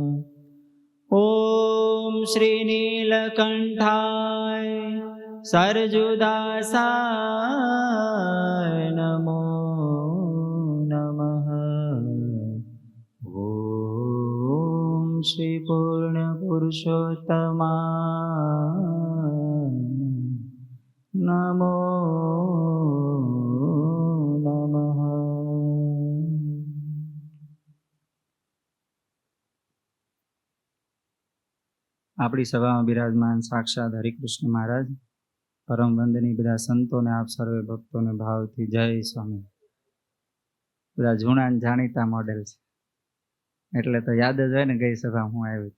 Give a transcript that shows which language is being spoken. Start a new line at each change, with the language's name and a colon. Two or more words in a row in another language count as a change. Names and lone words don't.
Sanskrit: ॐ श्री नीलकण्ठाय सरजुदासाय नमो नमः। ॐ श्री पूर्णपुरुषोत्तमाय नमो नमः।
Gujarati: આપણી સભામાં બિરાજમાન સાક્ષાત હરિકૃષ્ણ મહારાજ, પરમ વંદનીય બધા સંતોને, આપ સર્વે ભક્તોને ભાવથી જય સ્વામી. બધા જૂના જાણીતા મોડેલ છે એટલે તો યાદ જ હોય ને ગઈ સભા હું આવી.